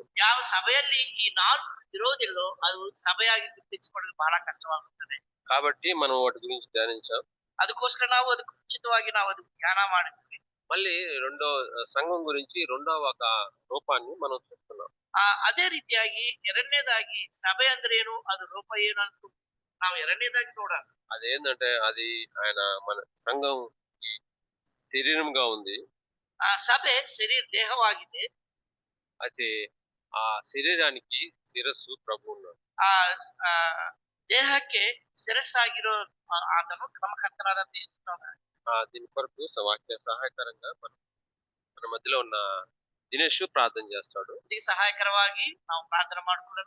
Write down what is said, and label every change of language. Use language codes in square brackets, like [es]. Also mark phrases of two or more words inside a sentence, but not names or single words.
[kn] ಯಾವ ಸಭೆಯಲ್ಲಿ ಈ 4 ಇರೋದಿಲ್ಲೋ ಅದು ಸಭೆಯಾಗಿ ಗುರುತಿಸಿಕೊಳ್ಳಲು ಬಹಳ ಕಷ್ಟವಾಗುತ್ತದೆ. [te] కాబట్టి మనం వాటి గురించి ధ్యానించాం. [kn] ಅದಕ್ಕೋಸ್ಕರ ನಾವು ಅದಕ್ಕೆ ಮುಂಚಿತವಾಗಿ ನಾವು ಅದು ಧ್ಯಾನ ಮಾಡಿದ್ವಿ. [te] మళ్ళీ రెండో సంఘం గురించి రెండవ ఒక రూపాన్ని మనం చూస్తున్నాం. [kn] ಅದೇ ರೀತಿಯಾಗಿ ಎರಡನೇದಾಗಿ ಸಭೆ ಅಂದ್ರೆ ಏನು, ಅದು ರೂಪ ಏನು ಅಂತ ನಾವು ಎರಡನೇದಾಗಿ ನೋಡೋಣ. [te] అదేంటంటే అది ఆయన మన సంఘం శరీరంగా ఉంది. [kn] ಆ ಸಭೆ ಶರೀರ ದೇಹವಾಗಿದೆ. [te] అయితే ఆ శరీరానికి శిరస్సు ప్రభు ఉన్నాడు. [kn] ಆ ಆ, ದೇಹಕ್ಕೆ ಶಿರಸ್ಸಾಗಿರೋ ಆತನು ಕ್ರಮಕರ್ತನಾದ [te] దీని కొరకు వాక్య సహాయకరంగా మన మధ్యలో ఉన్న దినేష్ ప్రార్థన చేస్తాడు. [kn] ಇದಕ್ಕೆ ಸಹಾಯಕರವಾಗಿ ನಾವು ಪ್ರಾರ್ಥನೆ ಮಾಡ್ಕೊಳ್ಳೋಣ.